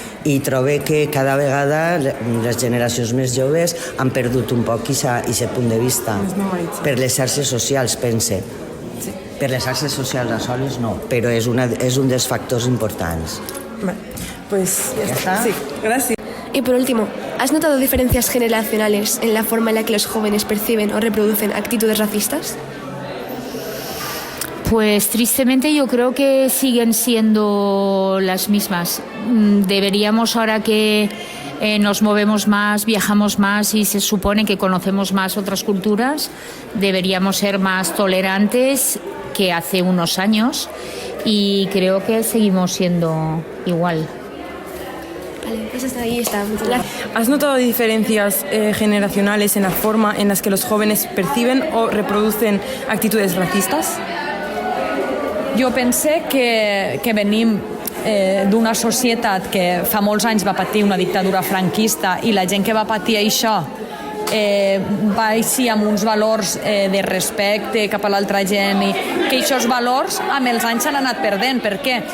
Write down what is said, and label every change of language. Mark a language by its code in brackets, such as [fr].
[ca] I trobo que cada vegada les generacions més joves han perdut un poc aquest punt de vista per les xarxes socials, pense. Per les xarxes socials a soles no, però és un dels factors importants. [es] Pues ya está. Sí, gracias. Y por último, ¿has notado diferencias generacionales en la forma en la que los jóvenes perciben o reproducen actitudes racistas? Pues tristemente yo creo que siguen siendo las mismas. Deberíamos, ahora que nos movemos más, viajamos más y se supone que conocemos más otras culturas, deberíamos ser más tolerantes que hace unos años y creo que seguimos siendo igual. Vale, pues hasta ahí está. Muchas gracias. ¿Has notado diferencias generacionales en la forma en las que los jóvenes perciben o reproducen actitudes racistas? [ca] Jo pense que venim d'una societat que fa molts anys va patir una dictadura franquista i la gent que va patir això va així amb uns valors de respecte cap a l'altra gent i que aquests valors amb els anys s'han anat perdent. Per què?